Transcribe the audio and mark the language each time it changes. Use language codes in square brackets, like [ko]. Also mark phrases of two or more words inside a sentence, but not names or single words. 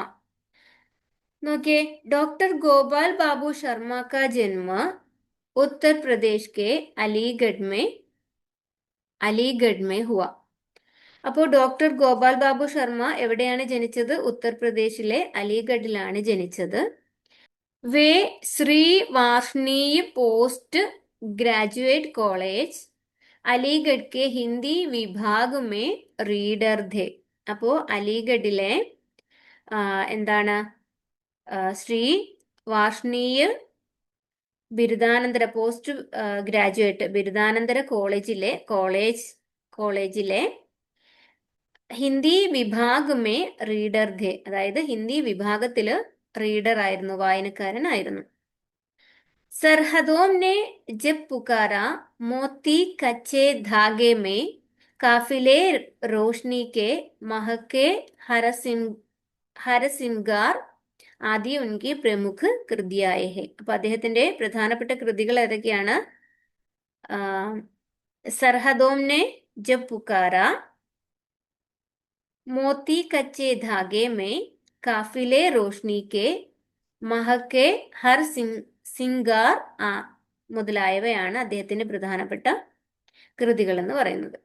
[hi] നോക്കിയേ, डॉक्टर गोपाल बाबू शर्मा का जन्म उत्तरप्रदेश के अलीगढ़ में हुआ. [ml] അപ്പോൾ ഡോക്ടർ ഗോപാൽ ബാബു ശർമ്മ എവിടെയാണ് ജനിച്ചത്? ഉത്തർപ്രദേശിലെ അലിഗഡിലാണ് ജനിച്ചത്. [hi] वे श्री वार्ष्णेय [en] post graduate college [hi] अलीगढ़ के हिंदी विभाग में रीडर थे. [ml] അപ്പോ അലിഗഡിലെ എന്താണ് ശ്രീ വാർഷ്ണീയ ബിരുദാനന്തര [en] post graduate [ml] ബിരുദാനന്തര കോളേജിലെ [hi] हिंदी विभाग में रीडर थे, [ml] അതായത് ഹിന്ദി വിഭാഗത്തില് റീഡർ ആയിരുന്നു, വായനക്കാരനായിരുന്നു. [hi] सरहदों ने जब पुकारा मोती कच्चे धागे में काफिले रोशनी के महके हरसिंगार आदि उनकी प्रमुख कृतियां है. [ml] അപ്പൊ അദ്ദേഹത്തിന്റെ പ്രധാനപ്പെട്ട കൃതികൾ ഏതൊക്കെയാണ്? സർഹദോംനെ ജബ് പുക്കാര, മോത്തി കച്ചെ ധാഗെ മേ, കാഫിലെ റോഷ്നി കെ, മഹക്കെ ഹർ സിംഗാർ മുതലായവയാണ് അദ്ദേഹത്തിന്റെ പ്രധാനപ്പെട്ട കൃതികൾ എന്ന് പറയുന്നത്.